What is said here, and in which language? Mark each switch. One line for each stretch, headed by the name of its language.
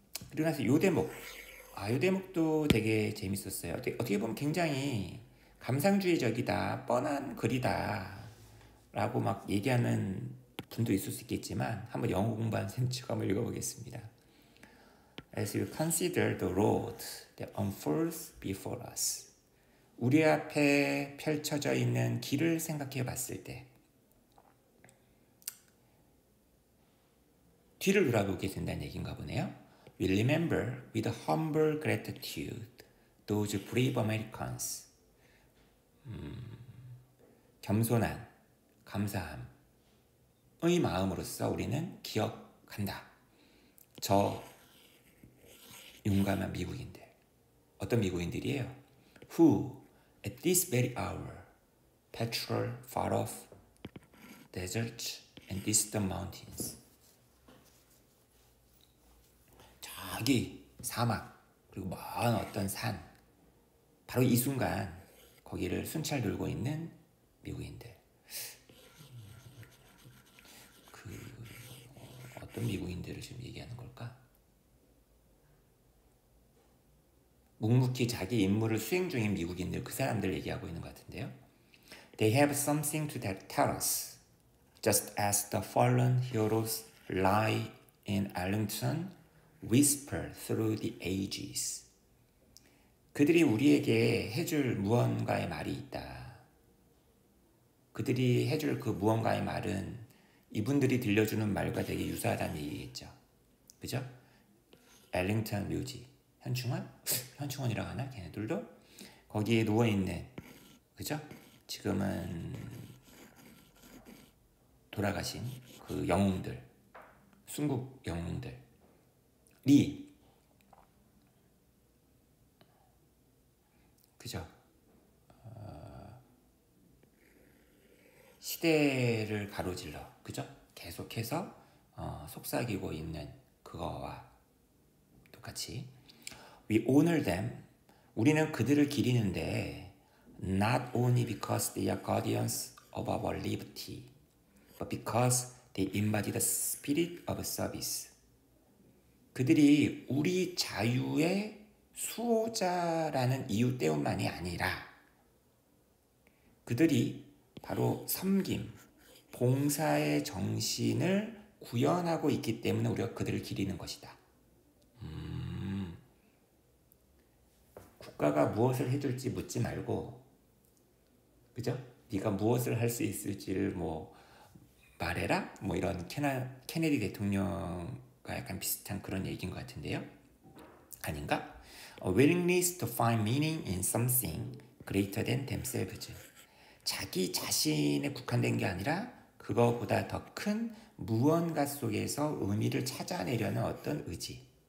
Korean: 그리고 나서 요 대목도 되게 재밌었어요. 어떻게 보면 굉장히 감상주의적이다, 뻔한 글이다 라고 막 얘기하는 분도 있을 수 있겠지만 한번 영어 공부한 셈치고 한번 읽어보겠습니다.
English: As we consider the road that unfolds before us.
Korean: 우리 앞에 펼쳐져 있는 길을 생각해 봤을 때 뒤를 돌아보게 된다는 얘기인가 보네요.
English: We remember with humble gratitude those brave Americans.
Korean: 겸손한 감사함의 마음으로써 우리는 기억한다. 저 용감한 미국인들. 어떤 미국인들이에요?
English: Who at this very hour patrol far off deserts and distant mountains.
Korean: 저기 사막 그리고 먼 어떤 산, 바로 이 순간 거기를 순찰 돌고 있는 미국인들. 어떤 미국인들을 지금 얘기하는 걸까? 묵묵히 자기 임무를 수행 중인 미국인들, 그 사람들 얘기하고 있는 것 같은데요.
English: They have something to tell us, just as the fallen heroes lie in Arlington whisper through the ages.
Korean: 그들이 우리에게 해줄 무언가의 말이 있다. 그들이 해줄 그 무언가의 말은 이분들이 들려주는 말과 되게 유사하다는 얘기겠죠. 그죠? 엘링턴 묘지. 현충원? 현충원이라고 하나? 걔네들도? 거기에 누워있는, 그죠? 지금은 돌아가신 그 영웅들, 순국 영웅들이 그죠? 시대를 가로질러, 그죠? 계속해서 속삭이고 있는 그거와 똑같이
English: We honor them.
Korean: 우리는 그들을 기리는데
English: not only because they are guardians of our liberty, but because they embody the spirit of service.
Korean: 그들이 우리 자유의 수호자라는 이유 때문만이 아니라 그들이 바로 섬김, 봉사의 정신을 구현하고 있기 때문에 우리가 그들을 기리는 것이다. 국가가 무엇을 해줄지 묻지 말고, 그죠? 네가 무엇을 할 수 있을지를 뭐 말해라? 뭐 이런 케네디 대통령과 약간 비슷한 그런 얘기인 것 같은데요. 아닌가?
English: A willingness to find meaning in something greater than themselves.
Korean: 자기 자신에 국한된 게 아니라 그거보다 더 큰 무언가 속에서 의미를 찾아내려는 어떤 의지.